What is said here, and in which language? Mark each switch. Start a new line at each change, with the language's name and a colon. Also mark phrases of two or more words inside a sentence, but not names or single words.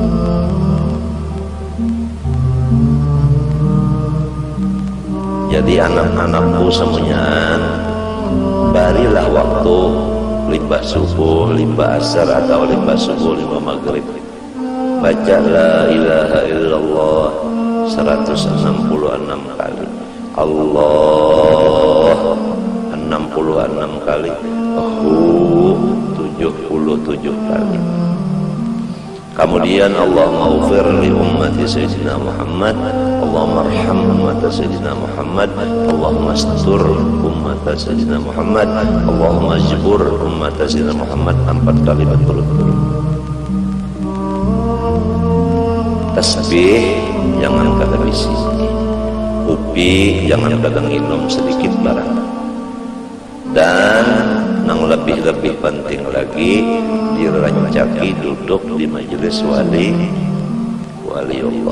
Banjar: Jadi anak-anakku semuanya, barilah waktu limbah subuh, limbah asar atau limbah subuh, limbah maghrib, baca
Arabic: لا إله إلا الله
Banjar: 166 kali, Allah 66 kali, 77 kali.
Arabic: Kemudian اللهم اغفر لأمة سيدنا محمد اللهم ارحم أمة سيدنا محمد اللهم استر أمة سيدنا محمد اللهم اجبر أمة سيدنا محمد
Banjar: 4 kali berturut-turut. Tasbih jangan kada bisi, upi jangan kada minum sedikit barang. Dan yang lebih penting lagi, dirancaki duduk di majelis waliullah.